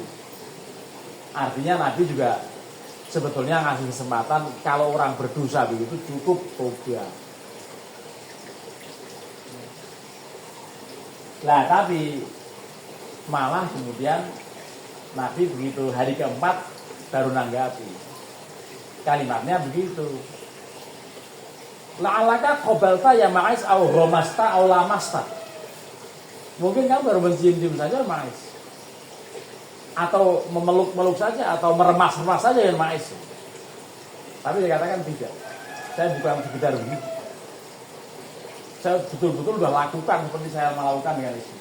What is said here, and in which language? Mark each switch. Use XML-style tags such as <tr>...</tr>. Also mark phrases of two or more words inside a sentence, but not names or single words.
<id>Artinya Nabi juga sebetulnya ngasih kesempatan kalau orang berdosa begitu cukup tobat. Lah tapi malah kemudian Nabi begitu hari keempat baru nanggapi. Kalimatnya begitu.</id> <ar>لعلك قبلت يا ماعز أو غمزت أو لمست.</ar> <id>Mungkin kamu baru mencium-cium saja ma'is. Atau memeluk-meluk saja atau meremas-remas saja ya ma'is. Tapi dia katakan tidak. Saya bukan sekedar begitu. Saya betul-betul sudah lakukan seperti saya melakukan dengan istri.</id>